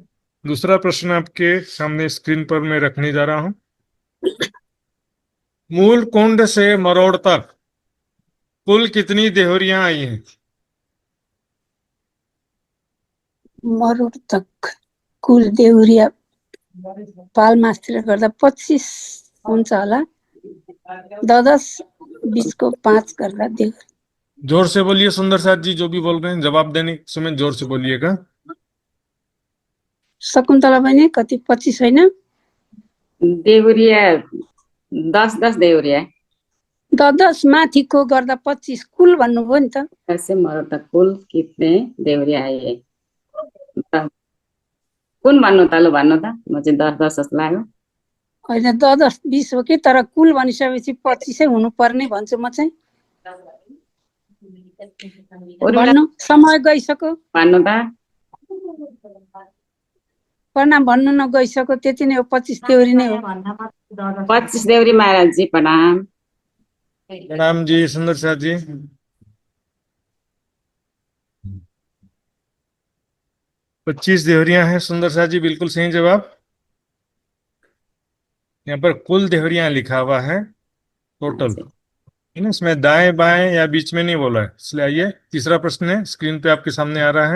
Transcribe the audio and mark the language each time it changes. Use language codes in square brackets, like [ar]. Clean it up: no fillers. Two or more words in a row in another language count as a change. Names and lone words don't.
[hi] दूसरा प्रश्न आपके सामने स्क्रीन पर मैं रखने जा रहा हूं। मूल कुंड से मरोड़ तक कुल कितनी देहुरियां आई हैं? [ne] मरोड तक कुल देउरिया पाल मास्तिर गर्दा 25 हुन्छ होला। 10, 20 को 5 गर्दा देउर। [hi] जोर से बोलिए सुंदर साथ जी, जो भी बोल रहे हैं जवाब देने के समय जोर से बोलिएगा। [ne] शकुन्तला बहिनी कति 25 होइन? देउरिया 10 देउरिया। 10 माथिको गर्दा 25 कुल भन्नुभयो नि त। [hi] ऐसे मरोड़ तक कुल कितने देउरिया आई है? [ne] कुन भन्नु त, लु भन्नु त, म चाहिँ 10 जस्तो लाग्यो। होइन 10, 20 हो कि, तर कुल भनिसकेपछि 25 हुनु पर्ने भन्छु म चाहिँ। भन्नु, समय गइसक्यो। भन्नु त। प्रणाम भन्नु न, गइसक्यो, त्यति नै हो। 25 देउरी नै हो। 25 देउरी महाराज जी, प्रणाम। [hi] प्रणाम जी सुंदर साथ जी। पच्चीस देहरियां हैं सुंदर साथ जी, बिल्कुल सही जवाब। यहाँ पर कुल देहरियां लिखा हुआ है, टोटल है ना, इसमें दाएं बाएं या बीच में नहीं बोला है, इसलिए आइए तीसरा प्रश्न है, स्क्रीन पे आपके सामने आ रहा है।